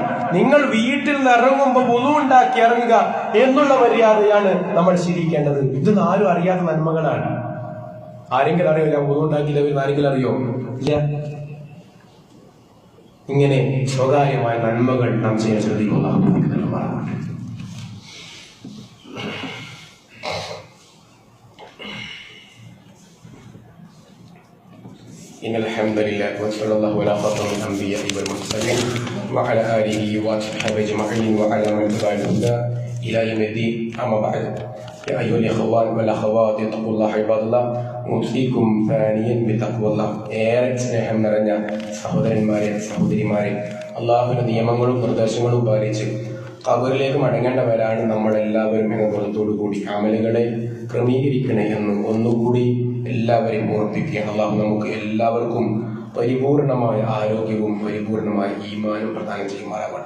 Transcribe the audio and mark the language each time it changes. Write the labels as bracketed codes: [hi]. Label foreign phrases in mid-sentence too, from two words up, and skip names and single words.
[ml] നിങ്ങൾ വീട്ടിൽ നിന്ന് ഇറങ്ങുമ്പോ വുളു ഉണ്ടാക്കി ഇറങ്ങുക എന്നുള്ള മര്യാദയാണ് നമ്മൾ ശീലിക്കേണ്ടത്. ഇത് ആരും അറിയാത്ത നന്മകളാണ്. ആരെങ്കിലും അറിയില്ല വുളു ഉണ്ടാക്കിയില്ല, ആരെങ്കിലും അറിയോ? ഇല്ല. ഇങ്ങനെ സ്വകാര്യമായ നന്മകൾ നാം ചെയ്യാൻ ശ്രദ്ധിക്കുന്ന [ar] إن الحمد لله وصلى الله على خاتم الأنبياء والمرسلين وعلى آله وصحبه أجمعين وعلى من تبع الهدى إلى يوم الدين. أما بعد يا أيها الإخوان والأخوات اتقوا الله عباد الله أوصيكم ثانيا بتقوى الله. [ml] ഏറെ സ്നേഹം നിറഞ്ഞ സഹോദരന്മാരെ സഹോദരിമാരെ, അള്ളാഹുവിന്റെ നിയമങ്ങളും നിർദ്ദേശങ്ങളും പാലിച്ച് ഖബറിലേക്ക് മടങ്ങേണ്ടവരാണ് നമ്മളെല്ലാവരും എന്ന ബോധത്തോടു കൂടി അമലുകളെ ക്രമീകരിക്കണേ എന്ന് ഒന്നുകൂടി എല്ലാവരെയും ഓർപ്പിക്കുകയാണ്. അള്ളാഹു നമുക്ക് എല്ലാവർക്കും പരിപൂർണമായ ആരോഗ്യവും പരിപൂർണമായ ഈമാനും പ്രദാനം ചെയ്യുമാറാകട്ടെ.